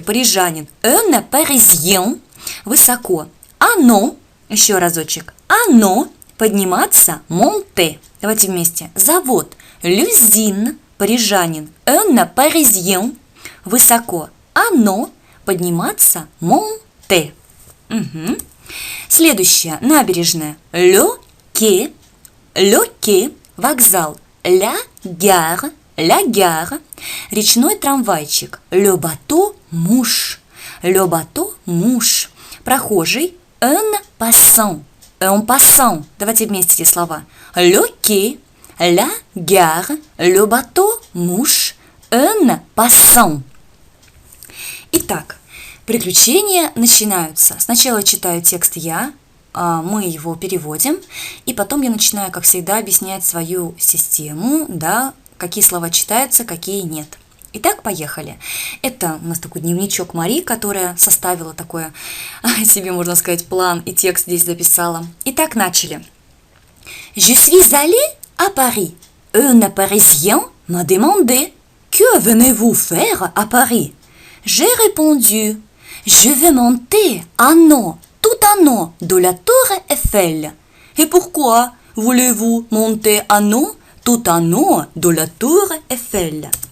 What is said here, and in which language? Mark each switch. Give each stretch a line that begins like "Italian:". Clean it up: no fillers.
Russian: Парижанин.
French: «Un Parisien».
Russian: Высоко. Оно, еще разочек, оно, подниматься, monter. Давайте вместе. Завод, l'usine, парижанин,
French: un parisien,
Russian: высоко, оно, подниматься, monter. Угу.
French: Следующее, набережная, le quai, вокзал, la gare,
Russian: речной трамвайчик,
French: le bateau mouche, прохожий, un passant.
Russian: Давайте вместе эти слова.
French: Le quai, la gare, le bateau mouche, un passant.
Russian: Итак, приключения начинаются. Сначала читаю текст я, мы его переводим, и потом я начинаю, как всегда, объяснять свою систему, да, какие слова читаются, какие нет. Итак, поехали. Это у нас такой дневничок Мари, которая составила такой себе, можно сказать, план и текст здесь записала. Итак, начали.
French: Je suis allée à Paris. Un Parisien m'a demandé: Que venez-vous faire à Paris? J'ai répondu: Je vais monter en haut, tout en haut de la tour Eiffel. Et pourquoi voulez-vous monter en haut, tout en haut de la tour Eiffel?